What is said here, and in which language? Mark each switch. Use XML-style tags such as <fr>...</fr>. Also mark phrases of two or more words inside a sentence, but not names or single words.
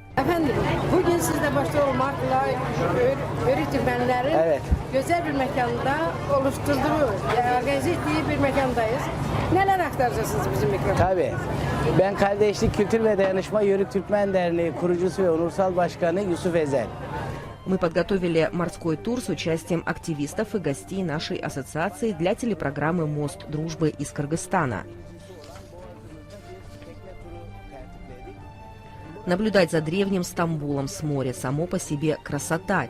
<tr>Efendim, bugün sizde başta olmakla öğretmenlerin Evet. güzel bir mekanda oluşturduğu, organize ettiği bir mekandayız. Neler aktaracaksınız bizim mikrofona? Tabii. Ben Kardeşlik Kültür ve Dayanışma Yörük Türkmen Derneği kurucusu ve onursal başkanı Yusuf Ezel.</tr> <ru>Мы подготовили морской тур с участием активистов и гостей нашей ассоциации для телепрограммы «Мост дружбы» из Кыргызстана. Наблюдать за древним Стамбулом с моря само по себе красота.</ru>